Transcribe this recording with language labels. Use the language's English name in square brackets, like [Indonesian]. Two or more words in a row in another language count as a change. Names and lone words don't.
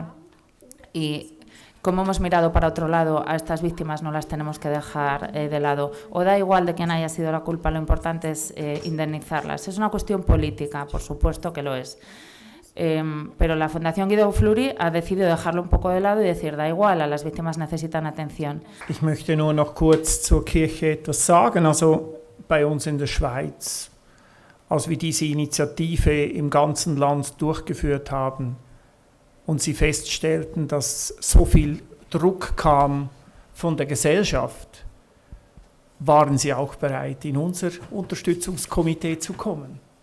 [Spanish] Y como hemos mirado para otro lado, a estas víctimas no las tenemos que dejar de lado. O da igual de quién haya sido la culpa, lo importante es indemnizarlas. Es una cuestión política, por supuesto que lo es. Pero la Fundación Guido Fleury ha decidido dejarlo un poco de lado y decir, da igual, a las víctimas necesitan atención. [German] Ich möchte nur noch kurz zur Kirche etwas sagen. Also bei uns in der Schweiz, als wir diese Initiative im ganzen Land durchgeführt haben und sie feststellten, dass so viel Druck kam von der Gesellschaft, waren sie auch bereit, in unser Unterstützungskomitee zu kommen.